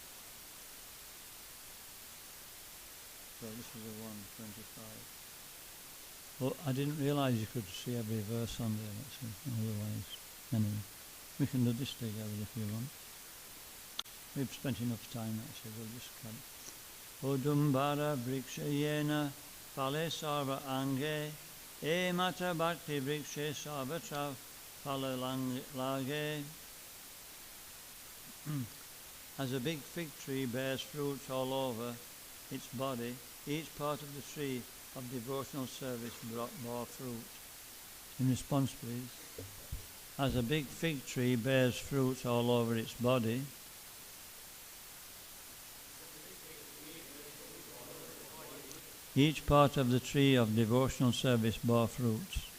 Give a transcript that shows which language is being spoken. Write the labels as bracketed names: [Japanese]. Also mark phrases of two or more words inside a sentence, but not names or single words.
[English] So this is a 125. Well, I didn't realise you could see every verse on there, otherwise. Anyway, we can do this together if you want. We've spent enough time actually, we'll just come. [Bangla] উডুম্বর বৃক্ষ যেন ফলে সর্ব অঙ্গে এ মত ভক্তি বৃক্ষে সর্বত্র ফলে লাগে. [English] As a big fig tree bears fruits all over its body, each part of the tree of devotional service bore fruit. In response, please. As a big fig tree bears fruits all over its body, each part of the tree of devotional service bore fruits.